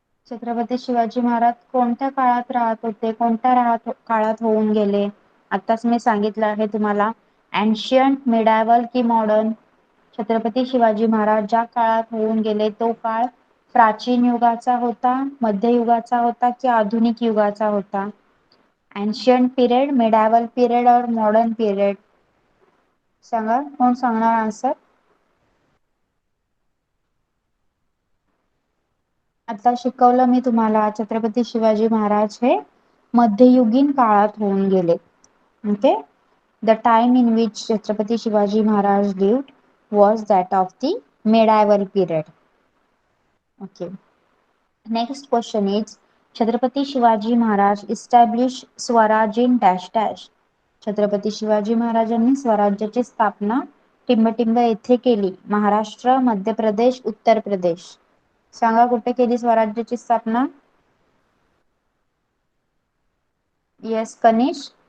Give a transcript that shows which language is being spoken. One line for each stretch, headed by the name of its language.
Marathi: छत्रपती शिवाजी महाराज कोणत्या काळात राहत होते, कोणत्या काळात होऊन गेले? आताच मी सांगितलं आहे तुम्हाला,
English: ancient, medieval
Marathi: की
English: Modern.
Marathi: छत्रपती शिवाजी महाराज ज्या काळात होऊन गेले तो काळ प्राचीन युगाचा होता, मध्ययुगाचा होता की आधुनिक युगाचा होता?
English: Ancient period, medieval period और modern period?
Marathi: सांगा, कोण सांगणार आन्सर? आता शिकवलं मी तुम्हाला छत्रपती शिवाजी महाराज हे मध्ययुगीन काळात होऊन गेले.
English: okay, the time in which
Marathi: Chhatrapati Shivaji Maharaj
English: Lived was that of the medieval period. Okay, next question is Chhatrapati Shivaji Maharaj established Swaraj in dash dash.
Marathi: Chhatrapati Shivaji महाराजांनी स्वराज्याची स्थापना टिंबटिंब येथे केली. महाराष्ट्र, मध्य प्रदेश, उत्तर प्रदेश? सांगा कुठे केली स्वराज्याची स्थापना?
English: Yes Kanish?